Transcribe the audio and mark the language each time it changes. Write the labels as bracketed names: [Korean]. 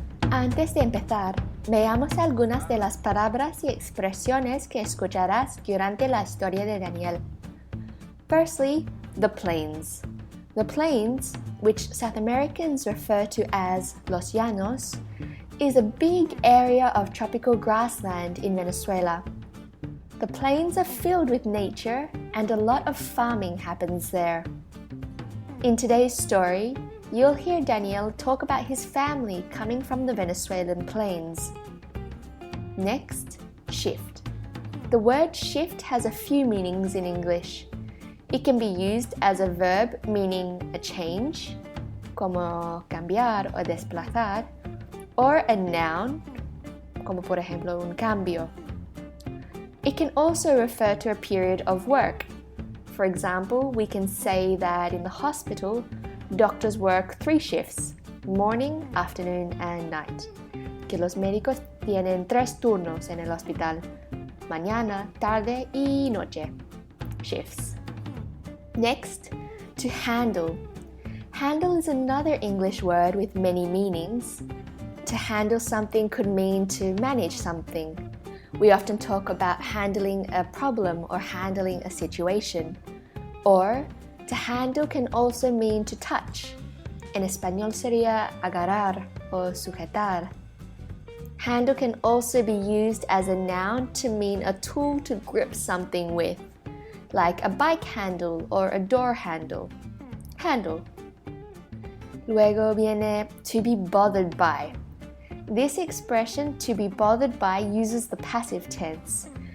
[Spanish] Antes de empezar, veamos algunas de las palabras y expresiones que escucharás durante la historia de Daniel. [English] Firstly, the plains. The plains, which South Americans refer to as Los Llanos, is a big area of tropical grassland in Venezuela. The plains are filled with nature and a lot of farming happens there. In today's story, you'll hear Daniel talk about his family coming from the Venezuelan plains. Next, shift. The word shift has a few meanings in English. It can be used as a verb meaning a change, [Spanish] como cambiar o desplazar, [English] or a noun, [Spanish] como por ejemplo un cambio. [English] It can also refer to a period of work. For example, we can say that in the hospital, doctors work 3 shifts, morning, afternoon, and night. [Spanish] Que los médicos tienen 3 turnos en el hospital, mañana, tarde y noche, shifts. [English] Next, to handle. Handle is another English word with many meanings. To handle something could mean to manage something. We often talk about handling a problem or handling a situation. Or, to handle can also mean to touch. [Spanish] En español sería agarrar o sujetar. [English] Handle can also be used as a noun to mean a tool to grip something with, like a bike handle or a door handle. Handle. [Spanish] Luego viene [English] to be bothered by. This expression, to be bothered by, uses the passive tense.